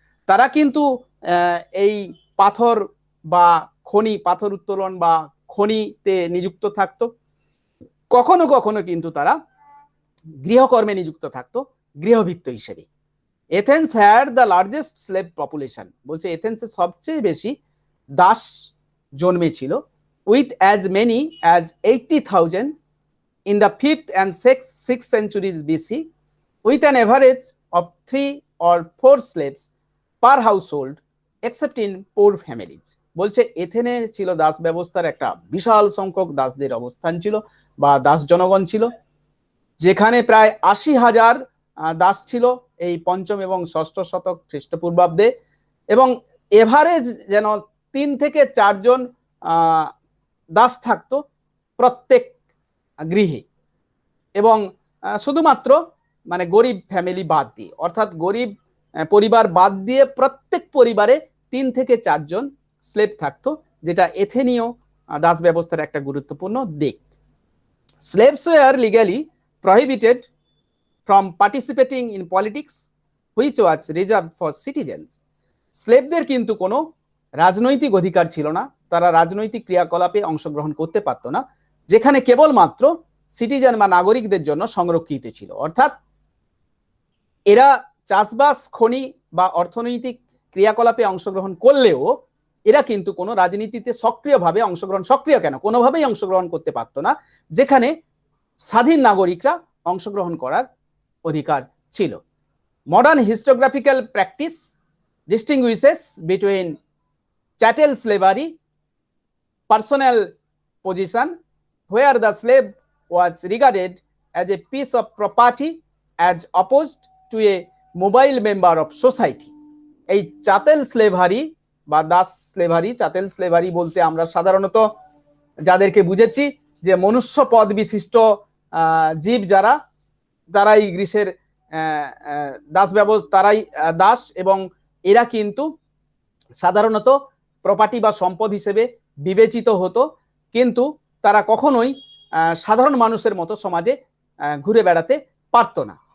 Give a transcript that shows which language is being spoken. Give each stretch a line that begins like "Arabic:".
Bangla: তারা কিন্তু এই পাথর বা খনি, পাথর উত্তোলন বা খনিতে নিযুক্ত থাকতো। কখনো কখনো কিন্তু তারা গৃহকর্মে নিযুক্ত থাকতো গৃহভৃত্য হিসেবে।
English: Athens had the largest slave population.
Bangla: বলছে এথেন্সে সবচেয়ে বেশি Das জন্মেছিল,
English: With as many as 80,000 in the 5th and 6th centuries BC, with an average of 3 or 4 slaves per household, except in poor families.
Bangla: বলছে এথেনে ছিল দাস ব্যবস্থার একটা বিশাল সংখ্যক দাসদের অবস্থান ছিল বা দাস জনগণ ছিল, যেখানে প্রায় 80,000 দাস ছিল এই পঞ্চম এবং ষষ্ঠ শতক খ্রিস্টপূর্বাব্দে, এবং এভারেজ যেন 3 থেকে 4 জন দাস থাকতো প্রত্যেক গৃহে, এবং শুধুমাত্র মানে গরিব ফ্যামিলি বাদ দিয়ে, অর্থাৎ গরিব পরিবার বাদ দিয়ে প্রত্যেক পরিবারে 3 থেকে 4 জন স্লেভ থাকতো, যেটা এথেনীয় দাস ব্যবস্থার একটা গুরুত্বপূর্ণ দিক।
English: Slaves were legally prohibited from participating in politics, which was reserved for citizens.
Bangla: স্লেভদের কিন্তু কোনো রাজনৈতিক অধিকার ছিল না, তারা রাজনৈতিক ক্রিয়াকলাপে অংশগ্রহণ করতে পারত না, যেখানে কেবলমাত্র সিটিজেন বা নাগরিকদের জন্য সংরক্ষিত ছিল। অর্থাৎ এরা চাষবাস, খনি বা অর্থনৈতিক ক্রিয়াকলাপে অংশগ্রহণ করলেও এরা কিন্তু কোনো রাজনীতিতে সক্রিয়ভাবে সক্রিয় কেন, কোনোভাবেই অংশগ্রহণ করতে পারত না, যেখানে স্বাধীন নাগরিকরা অংশগ্রহণ করার অধিকার ছিল।
English: Modern historiographical practice distinguishes between chattel slavery, personal position, where the slave was regarded as a piece of property as opposed to a mobile member of society.
Bangla: এই চাতেল স্লেভারি বা দাস স্লেভারি, চাতেল স্লেভারি বলতে আমরা সাধারণত যাদেরকে বুঝেছি যে মনুষ্য পদ বিশিষ্ট জীব যারাই গ্রীসের দাস ব্যবস্থা, তারাই দাস, এবং এরা কিন্তু সাধারণত প্রপার্টি বা সম্পদ হিসেবে বিবেচিত হতো, কিন্তু তারা কখনোই সাধারণ মানুষের মতো সমাজে ঘুরে বেড়াতে পারত না।